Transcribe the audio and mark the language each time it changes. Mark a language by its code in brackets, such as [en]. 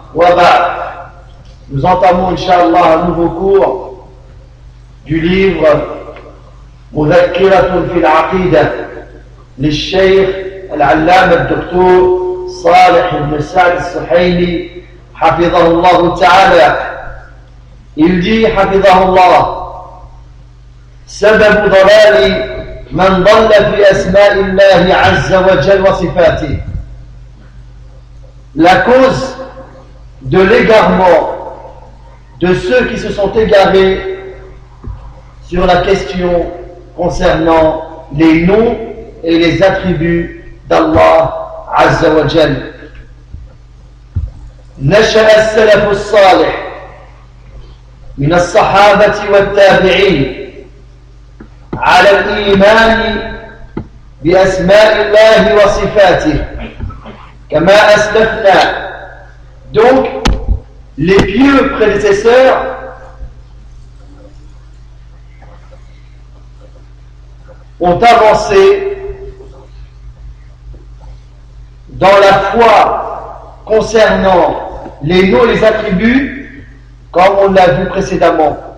[fr] وبعد، nous entamons inshallah un nouveau cours du livre مذكرة في العقيدة للشيخ العلامة الدكتور صالح بن سعد السحيلي حفظه الله تعالى. [ar] يجي حفظه الله: سبب ضلال من ضل في أسماء الله عز وجل وصفاته. [fr] La cause de l'égarement de ceux qui se sont égarés sur la question concernant les noms et les attributs d'Allah Azza wa Jal. [ar] نشأ السلف الصالح من الصحابة والتابعين على الإيمان بأسماء الله وصفاته كما أسلفنا. [fr] Donc, les pieux prédécesseurs ont avancé dans la foi concernant les noms et les attributs comme on l'a vu précédemment.